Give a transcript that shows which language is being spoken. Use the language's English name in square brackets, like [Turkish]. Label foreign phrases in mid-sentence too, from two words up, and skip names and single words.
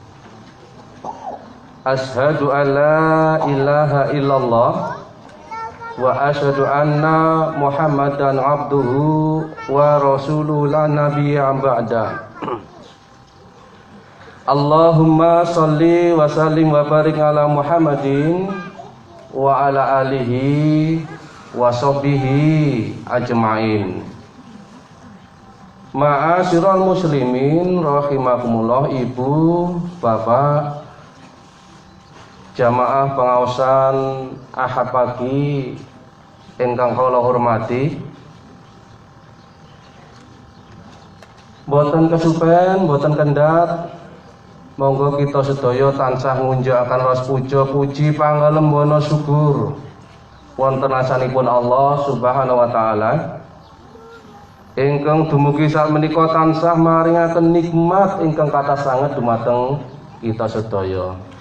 [Arabic] أشهد أن لا إله إلا الله وأشهد أن محمدا عبده ورسوله لا نبي بعد. اللهم صل وسلم وبارك على محمد وعلى آله وصحبه أجمعين. معاشر المسلمين رحمكم الله, [Javanese] ibu, bapak, jamaah pengaosan Ahad pagi ingkang kula hormati. Boten kesupen, boten kendhat, monggo kita sedaya tansah ngunjukaken ras puja puji pangalembono syukur wonten asanipun Allah [Arabic] سبحانه وتعالى [Javanese] ingkang dumugi sak menika tansah maringaken nikmat ingkang kathah sanget dumateng kita sedaya.